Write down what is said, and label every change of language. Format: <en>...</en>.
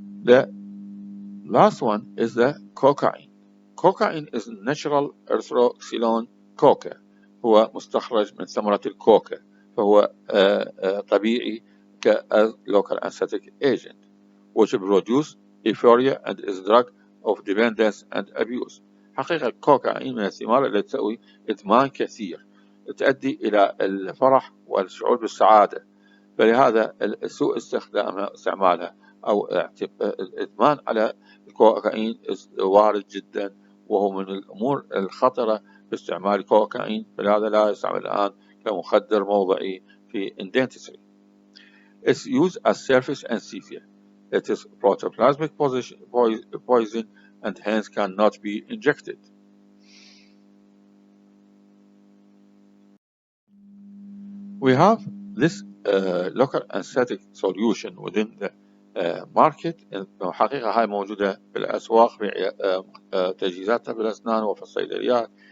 <en>The last one is the cocaine. cocaine is natural erythroxylone coca،</en> <ar>هو مستخرج من ثمرة الكوكا، فهو طبيعي</ar> <en>local anesthetic agent which produce euphoria and is drug of dependence and abuse.</en> <ar>حقيقة الكوكايين من الثمار التي تسوي إدمان كثير، تؤدي إلى الفرح والشعور بالسعادة، فلهذا سوء استعمالها أو الإدمان على الكوكايين وارد جدا، وهو من الأمور الخطرة باستعمال الكوكايين، فلهذا لا يستعمل الآن كمخدر موضعي في dentistry.</ar> <en>It's used as surface anesthesia. It is protoplasmic poison and hence cannot be injected. We have this local anesthetic solution within the market.</en> <ar>حقيقة هاي موجودة بالأسواق في تجهيزاتها بالأسنان وفي الصيدليات.</ar>